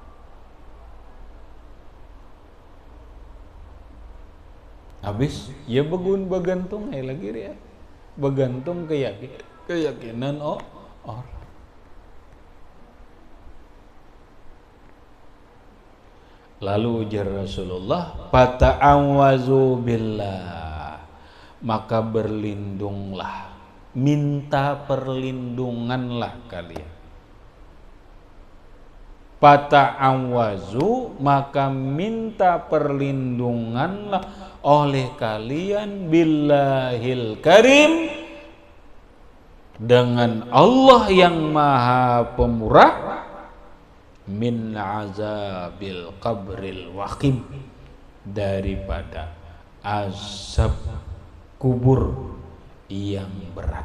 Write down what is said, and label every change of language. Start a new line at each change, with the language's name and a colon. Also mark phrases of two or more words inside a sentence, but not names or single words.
Banjar: Habis ya begantung lagi dia, begantung keyakinan orang. Lalu ujar Rasulullah,
Arabic: فتعوذوا بالله,
Banjar: maka berlindunglah, minta perlindunganlah kalian. Fata'awazu, maka minta perlindunganlah oleh kalian
Arabic: بالله الكريم,
Banjar: dengan Allah yang maha pemurah,
Arabic: من عذاب القبر الوخيم,
Banjar: daripada azab kubur yang berat.